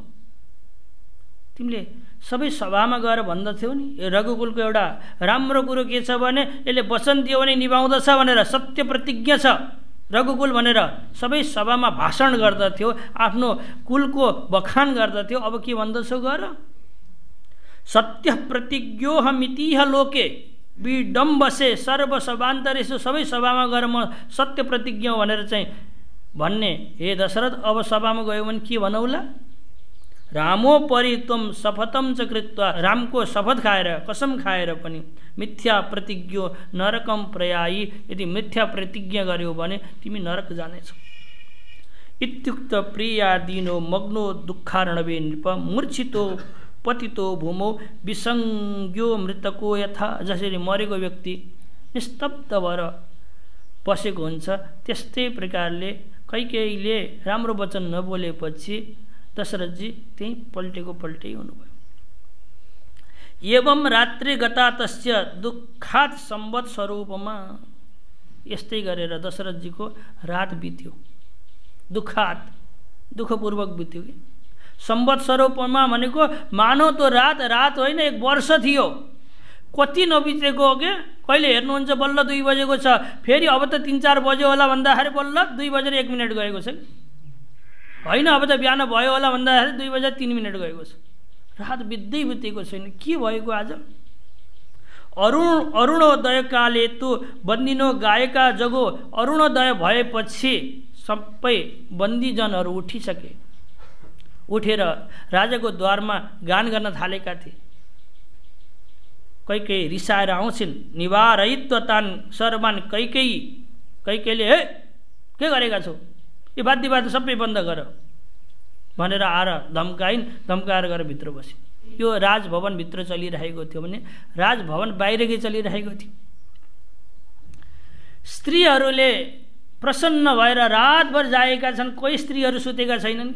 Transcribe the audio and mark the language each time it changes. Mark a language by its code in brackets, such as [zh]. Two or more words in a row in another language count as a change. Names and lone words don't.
[ne] तिमीले सबै सभामा गएर भन्दथ्यौ नि, रघुकुलको एउटा राम्रो कुरो के छ भने यसले वचन दियो भने निभाउँदछ भनेर, सत्य प्रतिज्ञा छ रघुकुल भनेर सबै सभामा भाषण गर्दथ्यो, आफ्नो कुलको बखान गर्दथ्यो। अब के भन्दछौ गर? [sa] सत्य प्रतिज्ञोहमितिह लोके विडम्बसे सर्वसभान्तरेषु, [ne] सबै सभामा गएर म सत्य प्रतिज्ञ भनेर चाहिँ भन्ने। हे दशरथ, अब सभामा गयो भने के भनौला? [sa] रामो परि त्वम शपथम च कृत्वा, [ne] रामको शपथ खाएर, कसम खाएर पनि [sa] मिथ्या प्रतिज्ञो नरकम प्रयायी, [ne] यदि मिथ्या प्रतिज्ञा गर्यो भने तिमी नरक जानेछौ। [sa] इत्युक्त प्रियादीनो मग्नो दुःखार्णवे नृप, मूर्छितो पतितो भूमौ विसंज्ञो मृतको यथा। [ne] जसरी मरेको व्यक्ति निस्तब्ध भएर बसेको हुन्छ, त्यस्तै प्रकारले कैकेयीले राम्रो वचन नबोलेपछि दशरथजी त्यही पल्टेको पल्टै हुनुभयो। [sa] एवं रात्रि गता तस्य दुःखात सम्वत स्वरूपमा, [ne] यस्तै गरेर दशरथजीको रात बित्यो, दुःखात दुःखपूर्वक बित्यो कि। सम्वत स्वरूपमा भनेको मानव त्यो रात होइन, 1 वर्ष थियो। कति नबितेको हो के? कहिले हेर्नुहुन्छ बल्ल 2 बजेको छ, फेरि अब त 3-4 बज्यो होला भन्दाखेरि बल्ल 2 बजेर 1 मिनट गएको छ होइन, अब त बिहान भयो होला भन्दाखेरि 2 बजेर 3 मिनट गएको छ। रात बित्दै बितेको छैन। के भएको आज? [sa] अरुणोदय काले तु बन्दिनो गायका जगो, [ne] अरुणोदय भएपछि सबै बन्दीजनहरू उठिसके, उठेर राजाको द्वारमा गान गर्न थालेका थिए। कैकेयी रिसाएर आउँछिन्, [sa] निवारयित्व तान सर्वान [ne] कैकेयीले हे के गरेका छौ, यो बाध्य सबै बन्द गर भनेर आएर धम्काइन्। धम्काएर गएर भित्र बसिन्। यो राजभवनभित्र चलिरहेको थियो भने राजभवन बाहिरकै चलिरहेको थियो। स्त्रीहरूले प्रसन्न भएर रातभर जागेका छन्, कोही स्त्रीहरू सुतेका छैनन्।